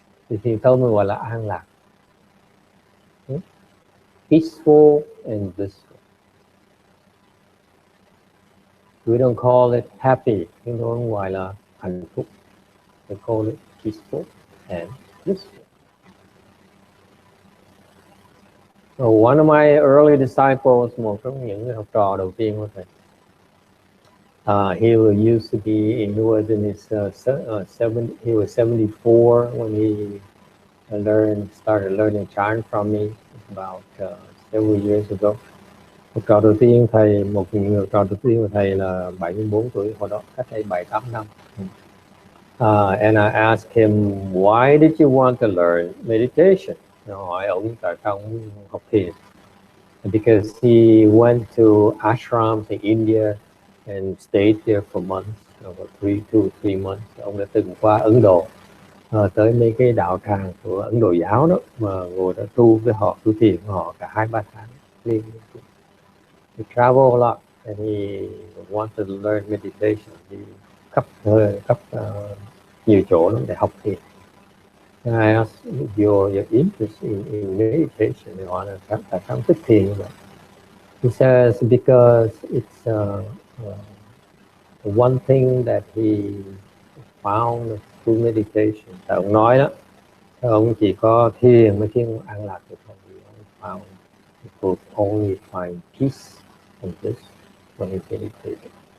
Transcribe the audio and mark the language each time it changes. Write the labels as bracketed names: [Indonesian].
[Vietnamese] Thì Thiền tông mình gọi là an lạc. [English] Peaceful and blissful. We don't call it happy, [Vietnamese] chúng tôi không gọi là hạnh phúc. [English] We call it peaceful and blissful. So one of my early disciples, [Vietnamese] một trong những học trò đầu tiên của thầy, [English] he used to be, he was in his he was 74 when he started learning Chan from me about several years ago. [Vietnamese] Học trò đầu tiên thầy, một học trò đầu tiên của thầy là 74 tuổi, hồi đó cách đây 7-8 năm. [English] And I asked him, why did you want to learn meditation? [Vietnamese] Hỏi ông tại sao ông học thiền? [English] Because he went to ashrams in India and stayed there for months, over 2-3 months. [Vietnamese] Ông đã từng qua Ấn Độ, tới mấy cái đạo tràng của Ấn Độ giáo đó, mà ngồi đã tu với họ, tu thiền với họ cả 2-3 tháng liên. [English] He traveled a lot and he wanted to learn meditation. [Vietnamese] He khắp nhiều chỗ lắm để học thiền. [English] And I asked, your interest in meditation, [Vietnamese] tại sao thích thiền như vậy? [English] He says, because it's one thing that he found through meditation. [Vietnamese] Tại ông nói đó, ông chỉ có thiền mới khiến an lạc được thôi. [English] Ông found he could only find peace and bliss when he meditated.